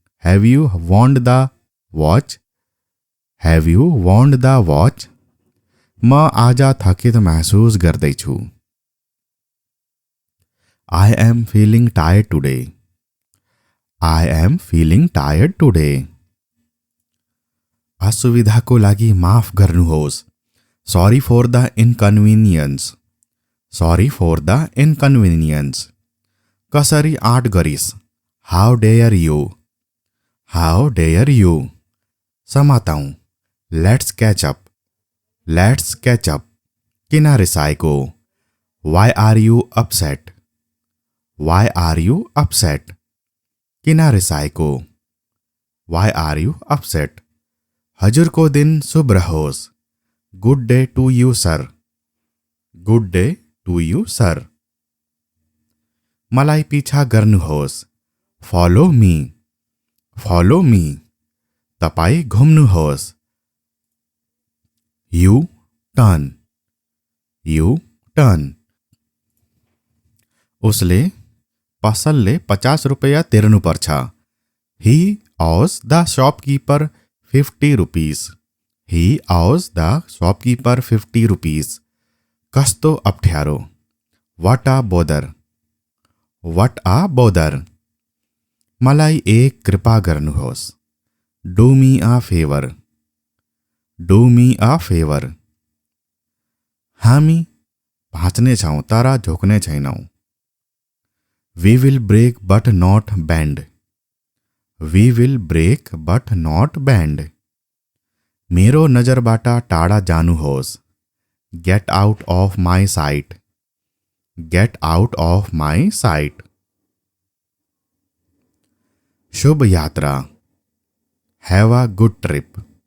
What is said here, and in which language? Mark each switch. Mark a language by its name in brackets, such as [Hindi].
[English] Have you wound the watch? Have you wound the watch? [Nepali] म आज थकित महसुस गर्दैछु. [English] I am feeling tired today. I am feeling tired today. [Nepali] असुविधाको लागि माफ गर्नुहोस्. [English] Sorry for the inconvenience. Sorry for the inconvenience. [Nepali] कसरी आँट गरिस्? [English] How dare you? How dare you? [Nepali] समाताऊँ. [English] Let's catch up. Let's catch up. [Nepali] किन रिसाएको? [English] Why are you upset? Why are you upset? [Nepali] किन रिसाएको? [English] Why are you upset? [Nepali] हजुरको दिन शुभ रहोस्. [English] Good day to you, sir. Good day to you, sir. [Nepali] मलाई पिछा गर्नुहोस्. [English] Follow me. Follow me. [Nepali] तपाईं घुम्नुहोस्. [English] You turn. You turn. [Nepali] उसले पसलले 50 रुपैयाँ तिर्नुपर्छ. [English] He owes the shopkeeper 50 rupees. He owes the shopkeeper 50 rupees. [Nepali] कस्तो अप्ठ्यारो. [English] What a bother. What a bother. [Nepali] मलाई एक कृपा गर्नुहोस्. [English] Do me a favor. Do me a favor. [Nepali] हामी भाँच्ने छौं तर झुक्ने छैनौं. [English] We will break but not bend. We will break but not bend. [Nepali] मेरो नजरबाट टाढा जानुहोस्. [English] Get out of my sight. Get out of my sight. [Nepali] शुभ यात्रा. [English] Have a good trip.